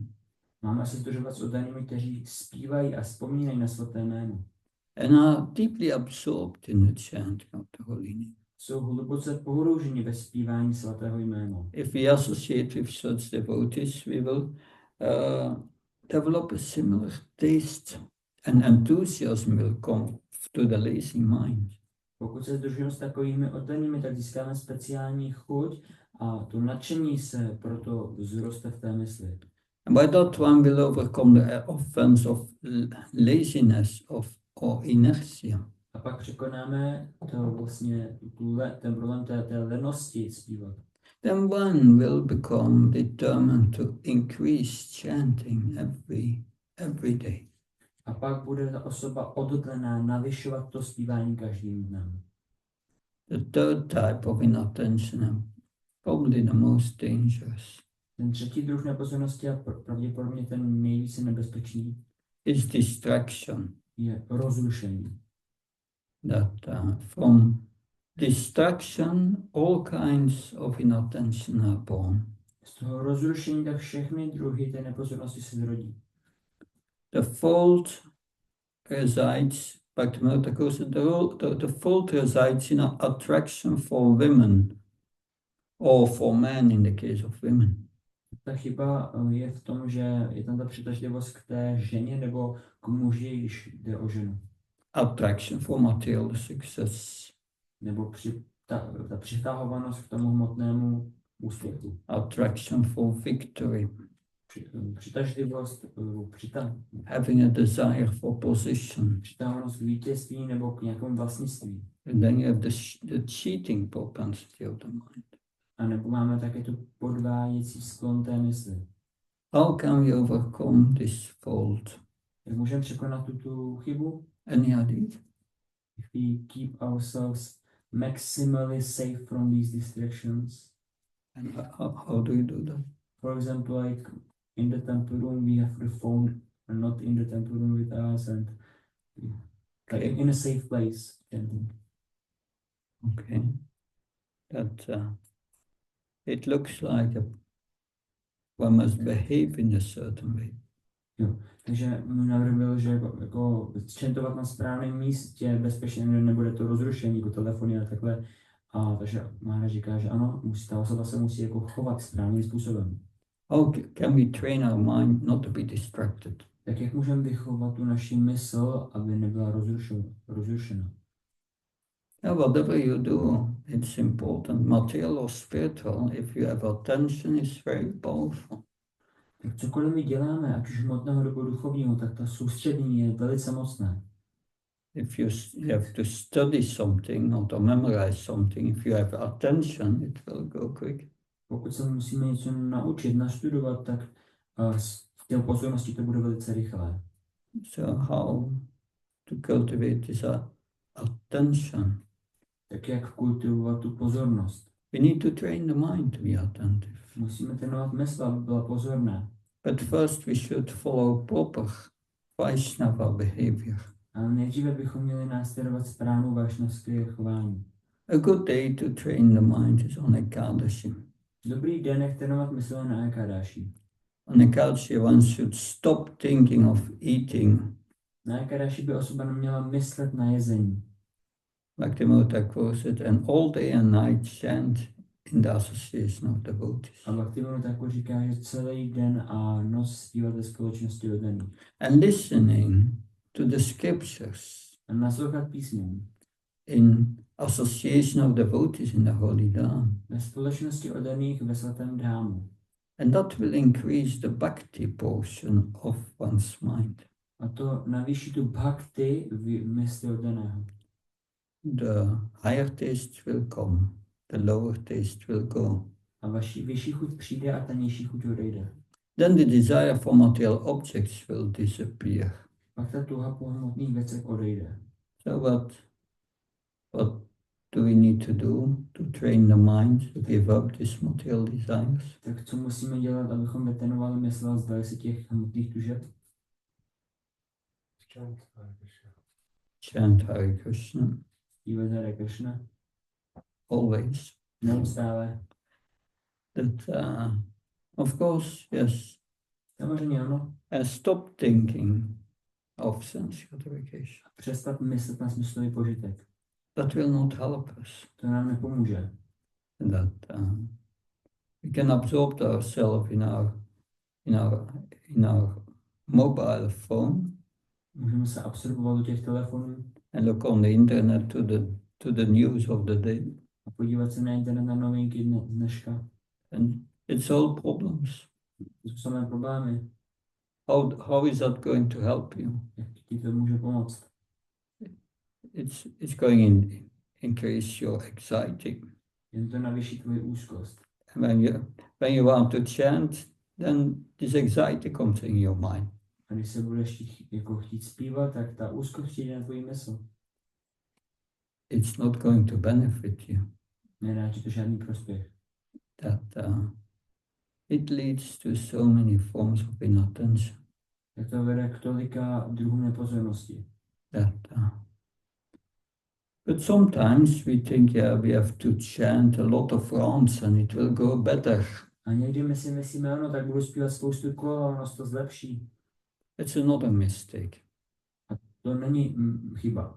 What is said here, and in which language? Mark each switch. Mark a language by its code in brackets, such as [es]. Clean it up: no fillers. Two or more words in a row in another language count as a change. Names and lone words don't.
[cs] Máme se združovat s oddanými, kteří zpívají a vzpomínají na svaté jméno. [en] And are deeply absorbed in the chanting of the holy name. [cs] jsou hluboce pohrouženi ve zpívání svatého jména. [en] If we associate with such devotees, we will develop a similar taste, and enthusiasm will come to the lazy mind. [cs] Pokud se združujeme s takovými oddanými, tak získáme speciální chuť a to nadšení se proto vzroste v té mysli. [en] And by that one will overcome the offense of laziness or inertia. [cs] A pak překonáme to vlastně ten problém té lenosti zpívat. [en] Then one will become determined to increase chanting every day. [cs] A pak bude ta osoba odhodlaná navyšovat to zpívání každým dnem. [en] The third type of inattention, probably the most dangerous, [cs] Ten třetí druh nepozornosti a pravděpodobně ten nejvíce nebezpečný [en] is distraction. [cs] je rozrušení. [en] That from distraction, all kinds of inattention are born. [cs] Z toho rozrušení tak všechny druhy té nepozornosti se zrodí. [en] The fault resides, the fault resides in attraction for women, or for men in the case of women. [cs] Ta chyba je v tom, že je tam ta přitažlivost k té ženě nebo k muži, když jde o ženu. [en] Attraction for material success. [cs] Nebo ta přitahovanost k tomu hmotnému úspěchu. [en] Attraction for victory. [cs] Přitažlivost, [en] Having a desire for position. [cs] přitahovanost k vítězství nebo k nějakému vlastnictví. [en] And then you have the cheating propensity of the mind. [cs] A nebo máme také tu podváděcí sklon té mysli. [en] How can we overcome this fault? [cs] Jak můžeme překonat tu chybu? [en] Any ideas? If we keep ourselves maximally safe from these distractions. And how do you do that? For example, like in the temple room, we have the phone and not in the temple room with us, and like in a safe place. Chanting. Okay. That it looks like one must behave in a certain way. [cs] Jo. Takže můj návrh byl, že jako čentovat na správném místě, bezpečně, nebude to rozrušení, jako telefony a takhle. A takže Mára říká, že ano, ta osoba se musí jako chovat správným způsobem. [en] How can we train our mind not to be distracted? [cs] Tak jak můžeme vychovat tu naši mysl, aby nebyla rozrušena? [en] Yeah, whatever you do, it's important. Material or spiritual, if you have attention, is very powerful. [cs] Tak cokoliv my děláme, ať už hmotného nebo duchovního, tak ta soustředění je velice mocné. [en] If you have to study something or to memorize something, if you have attention, it will go quick. [cs] Pokud se musíme něco naučit, nastudovat, tak v té pozornosti to bude velice rychlé. [en] So how to cultivate this attention? [cs] Tak jak kultivovat tu pozornost? [en] We need to train the mind to be attentive. [cs] Musíme trénovat mysl, aby byla pozorná. [en] But first we should follow proper Vaishnava behavior. [cs] Ale nejdříve bychom měli následovat správnou vašnavské chování. [en] A good day to train the mind is on Ekadashi. [cs] Dobrý den, jak trénovat mysl na Ekadashi. [en] On Ekadashi one should stop thinking of eating. [cs] Na Ekadashi by osoba neměla myslet na jezení. [en] Like the Mota quotes it, and all day and night chant in the association of devotees. [cs] A Bhaktivinoda tako říká, že celý den a noc zpívat ve společnosti oddaných. [en] And listening to the scriptures [cs] A naslouchat písmům. [en] in association of devotees in the holy dham. [cs] Ve společnosti oddaných ve svatém dhámu. [en] And that will increase the bhakti portion of one's mind. [cs] A to navýší tu bhakti v mysli oddaného. [en] The higher taste will come, the lower taste will go. [cs] A vyšší chuť přijde a ta nižší chuť odejde. [en] Then the desire for material objects will disappear. [cs] Pak ta touha po hmotných věcech odejde. [en] So what do we need to do to train the mind to give up these material desires? [cs] Tak co musíme dělat, abychom vytrénovali mysl a zdali si těch hmotných tužeb? [en] Chant Hare Krishna [cs] Zpívat Hare Krishna. [en] always. [cs] Neustále. [en] That, of course, yes. [cs] Samozřejmě ano. [en] Stop thinking of sense gratification. [cs] Přestat myslet na smyslový požitek. [en] that will not help us. [cs] To nám nepomůže. [en] That we can absorb ourselves in our mobile phone [cs] Můžeme se absorbovat do těch telefonů [en] and look on the internet to the news of the day. [cs] a podívat se na internet na novinky dneška. [en] And it's all problems. [cs] To jsou samé problémy. [en] How is that going to help you? [cs] Jak ti to může pomoct? [en] It's going to increase your anxiety. [cs] Jen to navýší tvoji úzkost. [en] And when you want to chant, then this anxiety comes in your mind. [cs] A když se budeš chtít zpívat, tak ta úzkost přijde na tvoji mysl. [en] It's not going to benefit you. [cs] Nedá ti to žádný prospěch. [en] That it leads to so many forms of inattention. [cs] Tak to vede k tolika druhům nepozornosti. [en] That, but sometimes we think, yeah, we have to chant a lot of rounds and it will go better. [cs] A někdy my si myslíme, ano, tak budu zpívat spoustu kol a ono se to zlepší. [en] It's another mistake. [cs] A to není chyba.